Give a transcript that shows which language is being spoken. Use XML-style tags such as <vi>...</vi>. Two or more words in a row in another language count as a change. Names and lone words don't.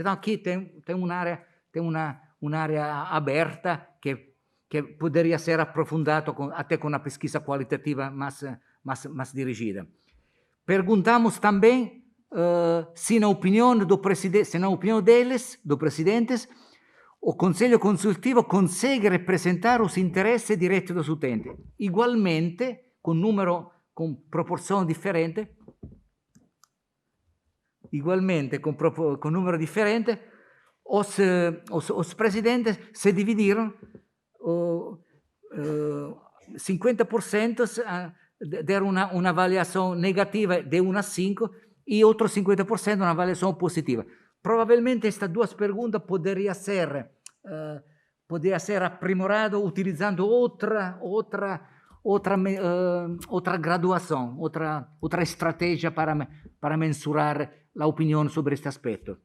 <pt>Então, aqui tem un'area aberta que poderia ser aprofundata até com uma pesquisa qualitativa mais dirigida. Perguntamos também se na opinião deles, dos presidentes, o Conselho Consultivo consegue representar os interesses diretti dos utenti.</pt> <it>Igualmente, con proporzione differente, con numero differente,</it> <pt>os presidentes se dividiram, 50% deram uma avaliação negativa de 1 a 5 e outros 50% uma avaliação positiva. Provavelmente estas 2 perguntas poderiam ser aprimorado utilizando outra graduação, outra estratégia para mensurar a opinião sobre este aspecto.</pt>